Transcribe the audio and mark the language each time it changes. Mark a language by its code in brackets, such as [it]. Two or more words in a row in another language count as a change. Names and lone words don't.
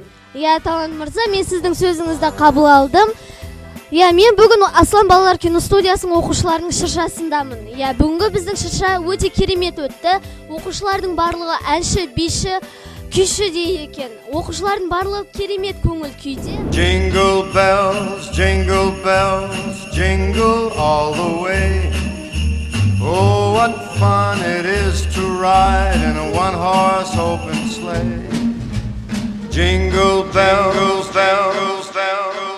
[kk] Иә, Талант мырза, мен сіздің сөзіңізді қабыл алдым. Иә, мен бүгін Аслан балалар киностудиясының оқушыларының шыршасындамын. Иә, бүгінгі біздің шырша өте керемет өтті. Оқушылардың барлығы әнші, биші, күйші де екен. Оқушылардың барлығы керемет көңіл күйде. [en] Jingle bells, jingle all the way. Oh, what fun it is to ride in a one-horse open sleigh. Jingle bells, bells, bells.